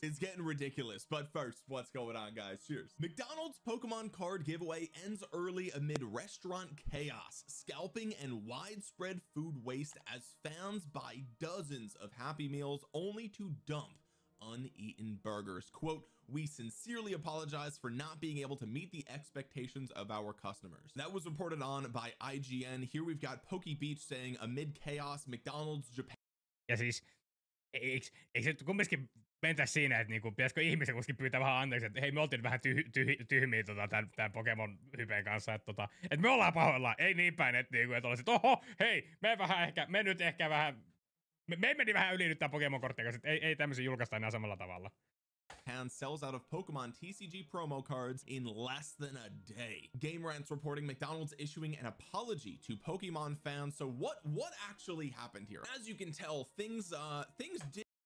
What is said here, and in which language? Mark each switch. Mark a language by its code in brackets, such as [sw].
[en] It's getting ridiculous. But first, what's going on, guys? Cheers. McDonald's Pokemon card giveaway ends early amid restaurant chaos, scalping, and widespread food waste as fans buy dozens of Happy Meals only to dump uneaten burgers. Quote, "We sincerely apologize for not being able to meet the expectations of our customers." That was reported on by IGN. Here we've got PokeBeach saying, amid chaos, McDonald's Japan. [fi] Ja siis, eikö se kumminkin mentäisi siinä, että niinku, pitäisikö ihmisen kuitenkin pyytää vähän anteeksi, että hei, me oltiin vähän tyhmiä tämän Pokemon-hypeen kanssa, että me ollaan pahoillaan, ei niin päin, että niinku, et olisit, oho, hei, me nyt ehkä vähän, me meni vähän yli nyt tämän Pokemon-korttien kanssa, että ei tämmöisiä julkaista enää samalla tavalla. [en] Japan sells out of Pokemon TCG promo cards in less than a day. Game Rant's reporting McDonald's issuing an apology to Pokemon fans. So what actually happened here? As you can tell, things did.